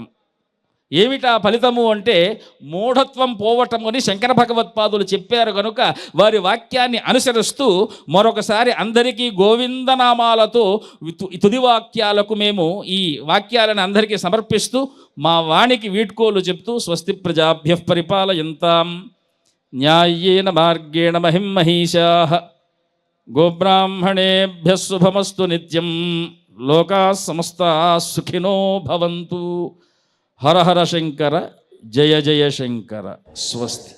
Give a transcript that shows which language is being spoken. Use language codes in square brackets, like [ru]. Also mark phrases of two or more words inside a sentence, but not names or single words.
[te] ఏమిటా ఫలితము అంటే మూఢత్వం పోవటం అని శంకర భగవత్పాదులు చెప్పారు కనుక వారి వాక్యాన్ని అనుసరిస్తూ మరొకసారి అందరికీ గోవిందనామాలతో తుది వాక్యాలకు మేము ఈ వాక్యాలను అందరికీ సమర్పిస్తూ మా వాణికి వీడ్కోలు చెప్తూ [sa] స్వస్తి ప్రజాభ్యః పరిపాలయంతాం న్యాయేన మార్గేణ మహిమహీషాః గోబ్రాహ్మణేభ్యః శుభమస్తు నిత్యం లోకాః సమస్తాః సుఖినో భవంతు. [te] హర హర శంకర, జయ జయ శంకర. స్వస్తి.